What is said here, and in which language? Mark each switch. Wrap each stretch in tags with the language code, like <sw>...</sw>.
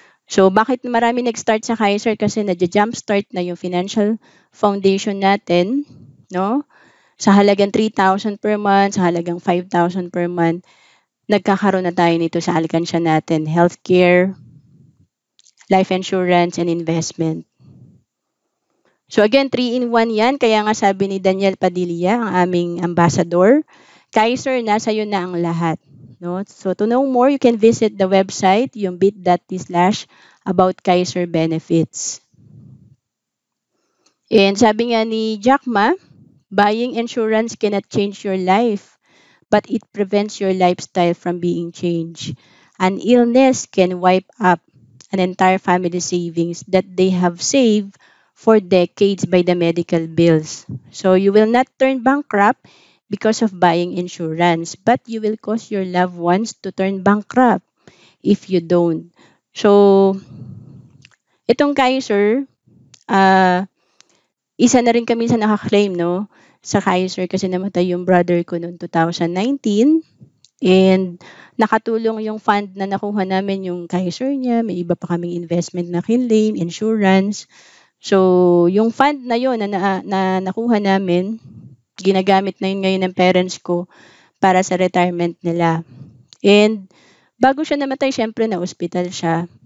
<tl>So, bakit marami nag-start sa Kaiser? Kasi nadya-jumpstart na yung financial foundation natin, no? Sa halagang 3,000 per month, sa halagang 5,000 per month, nagkakaroon na tayo nito sa alkansya natin.</tl> <en>Healthcare, life insurance, and investment.</en> <tl>So again, 3-in-1 yan. Kaya nga sabi ni Daniel Padilla, ang aming ambassador, Kaiser, nasa iyo na ang lahat. No?</tl> <en>So to know more, you can visit the website,</en> <tl>yung</tl> <en>bit.ly/about Kaiser benefits. And</en> <tl>sabi nga ni</tl> <en>Jack Ma, buying insurance cannot change your life, but it prevents your lifestyle from being changed. An illness can wipe up an entire family savings that they have saved for decades by the medical bills. So you will not turn bankrupt because of buying insurance, but you will cause your loved ones to turn bankrupt if you don't.</en> <tl>So, itong Kaiser, isa na rin kami sa nakaklaim, no? Sa Kaiser kasi namatay yung brother ko noong 2019. And nakatulong yung fund na nakuha namin yung Kaiser niya. May iba pa kaming investment na kinlaim, insurance. So, yung fund na yun na nakuha namin, ginagamit na yun ngayon ng parents ko para sa retirement nila. And bago siya namatay, syempre na-hospital siya.</tl>